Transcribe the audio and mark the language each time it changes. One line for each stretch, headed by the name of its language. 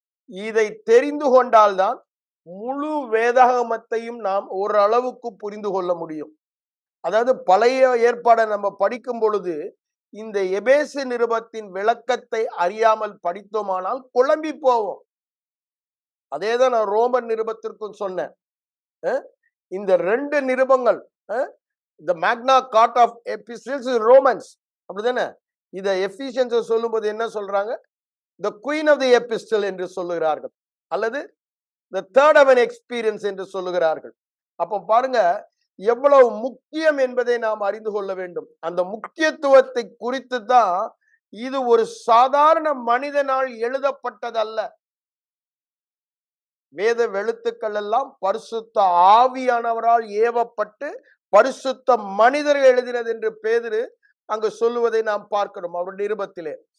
Tamil: இதை தெரிந்து கொண்டால்தான் முழு வேதாகமத்தையும் நாம் ஓரளவுக்கு புரிந்து கொள்ள முடியும். அதாவது பழைய ஏற்பாடை நம்ம படிக்கும் பொழுது இந்த எபேசு நிருபத்தின் விளக்கத்தை அறியாமல் படித்தோமானால் குழம்பி போவோம். அதேதான் நான் ரோமன் நிருபத்திற்கும் சொன்னேன். இந்த 2 நிருபங்கள்,
English: the magna carta of epistles is Romans,
Tamil: அப்படிதானே? இத எபிசியன்ஸ் சொல்லும்போது என்ன சொல்றாங்க?
English: the queen of the epistle
Tamil: என்று சொல்லுகிறார்கள், அல்லது
English: the third of an experience
Tamil: என்று சொல்லுகிறார்கள். அப்போ பாருங்க எவ்வளவு முக்கியம் என்பதை நாம் அறிந்து கொள்ள வேண்டும். அந்த முக்கியத்துவத்தை குறித்து தான் இது ஒரு சாதாரண மனிதனால் எழுதப்பட்டதல்ல. வேத எழுத்துக்கள் எல்லாம் பரிசுத்த ஆவியானவரால் ஏவப்பட்டு பரிசுத்த மனிதர்கள் எழுதினது என்று பேதுரு அங்கு சொல்லுவதை நாம் பார்க்கிறோம் அவர் நிருபத்திலே.